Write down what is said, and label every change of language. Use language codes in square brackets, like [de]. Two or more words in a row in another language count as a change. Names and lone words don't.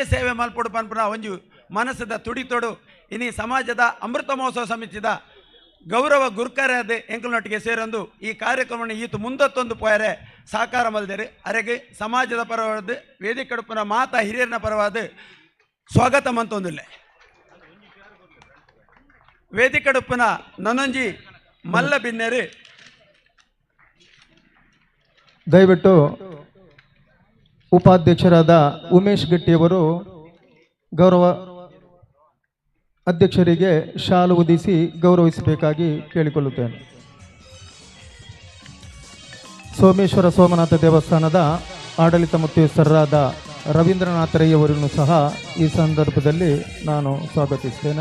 [tcy] ಸೇವೆ ಮಲ್ಪೊಡು ಪನ್ಪುನ ಒಂಜು ಮನಸ್ಸದ ತುಡಿತೊಡು ಇನಿ ಸಮಾಜದ ಅಮೃತ ಮಹೋತ್ಸವ ಸಮಿತಿದ ಗೌರವ ಗುರುಕರಾದ ಎಂಕಲ್ನೊಟ್ಟಿಗೆ ಸೇರೊಂದು ಈ ಕಾರ್ಯಕ್ರಮವನ್ನು ಈತು ಮುಂದತ್ತೊಂದು ಪೋಯರೆ ಸಾಕಾರ ಮಲ್ದೇರಿ ಅರೆಗೆ ಸಮಾಜದ ಪರವಾದ ವೇದಿಕಡುಪನ ಮಾತಾ ಹಿರಿಯರನ ಪರವಾದ ಸ್ವಾಗತ ಮಂತೊಂದಿಲ್ಲ ವೇದಿಕಡುಪನ ನನ್ನೊಂಜಿ ಮಲ್ಲ ಬಿನ್ನೆರಿ [kn] ದಯವಿಟ್ಟು ಉಪಾಧ್ಯಕ್ಷರಾದ ಉಮೇಶ್ ಗಟ್ಟಿಯವರು ಗೌರವ ಅಧ್ಯಕ್ಷರಿಗೆ ಶಾಲು ಹೊದಿಸಿ ಗೌರವಿಸಬೇಕಾಗಿ ಕೇಳಿಕೊಳ್ಳುತ್ತೇನೆ. ಸೋಮೇಶ್ವರ ಸೋಮನಾಥ ದೇವಸ್ಥಾನದ ಆಡಳಿತ ಮುಖ್ಯಸ್ಥರಾದ ರವೀಂದ್ರನಾಥ ರೈ ಅವರನ್ನು ಸಹ ಈ ಸಂದರ್ಭದಲ್ಲಿ ನಾನು ಸ್ವಾಗತಿಸ್ತೇನೆ.